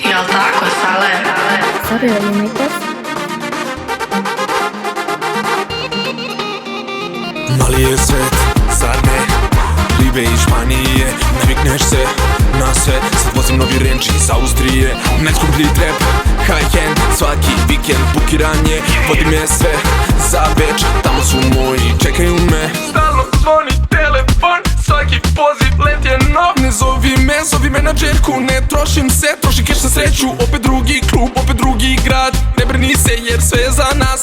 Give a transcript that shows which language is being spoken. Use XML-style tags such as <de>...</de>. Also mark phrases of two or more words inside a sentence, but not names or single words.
<sr>jel tako, Sale?</sr> <en>Sorry, are you make this?</en> <sr>Mali je svet, zar ne? Libe iz Španije, navikneš se na sve. Sad vozim novi Range iz Austrije. Najskuplji trap, high-end, svaki vikend bukiranje. Vodi me sve za Beč, tamo su moji, čekaju me. Stalno zvoni telefon, svaki poziv let je nov. Ne zovi menadžerku, ne trošim se, troši keš na sreću. Opet drugi klub, opet drugi grad. Ne brini se jer sve je za nas.</sr>